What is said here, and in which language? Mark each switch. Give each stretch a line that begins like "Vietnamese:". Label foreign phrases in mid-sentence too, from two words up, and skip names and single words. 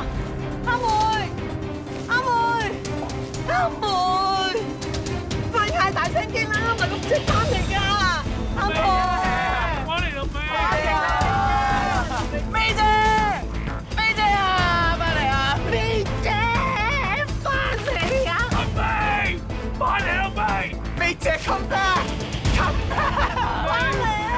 Cantonese: 阿梅，阿梅，阿梅，快嗌大聲啲啦！咪咁即翻嚟㗎，阿梅。美姐，美姐啊，翻嚟啊！美姐，翻嚟啊！阿妹，翻嚟啊！妹，美姐
English: come back，come back，
Cantonese: 翻嚟啊！